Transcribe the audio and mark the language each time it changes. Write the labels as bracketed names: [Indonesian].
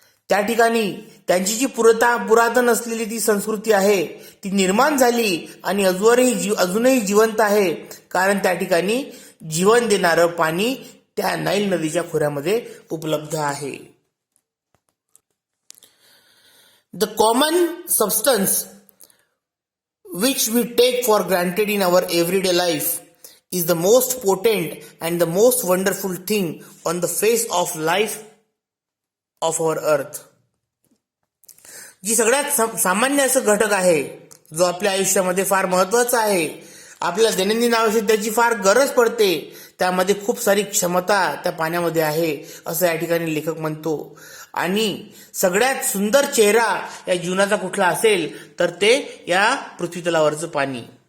[Marathi] त्या ठिकाणी त्यांची जी पुरातन असलेली ती संस्कृती आहे ती निर्माण झाली आणि अजूनही जिवंत आहे, कारण त्या ठिकाणी जीवन देणारं पाणी त्या नाईल नदीच्या खोऱ्यामध्ये उपलब्ध आहे. [English] The common substance which we take for granted in our everyday life is the most potent and the most wonderful thing on the face of life of our earth. [Marathi] जी सगळ्यात सामान्य असं घटक आहे जो आपल्या आयुष्यामध्ये फार महत्वाचा आहे, आपल्या दैनंदिन आवश्यकतेची फार गरज पडते, त्यामध्ये खूप सारी क्षमता त्या पाण्यामध्ये आहे असं या ठिकाणी लेखक म्हणतो. आणि सगळ्यात सुंदर चेहरा या जीवनाचा कुठला असेल तर ते या पृथ्वीतलावरचं पाणी.